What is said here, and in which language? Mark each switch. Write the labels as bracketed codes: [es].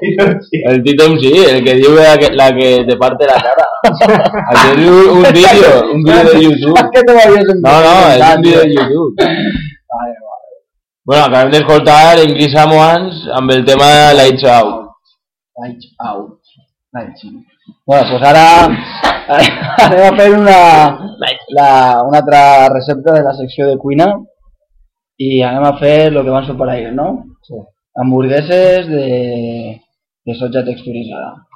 [ca] El Tito MC, el que diu [es] la que te parte la cara. [ca] Aquest és un vídeo de YouTube. Què te volies en YouTube? No, és un vídeo de YouTube. Bueno, acabem d'escoltar Angry Samoans amb el tema Lights Out. [en] Lights out. [es] Bueno, pues ahora le voy a hacer una otra receta de la sección de cuina y vamos a hacer lo que van a para ir, ¿no? Sí. [ca] Hamburgueses de soja texturizada.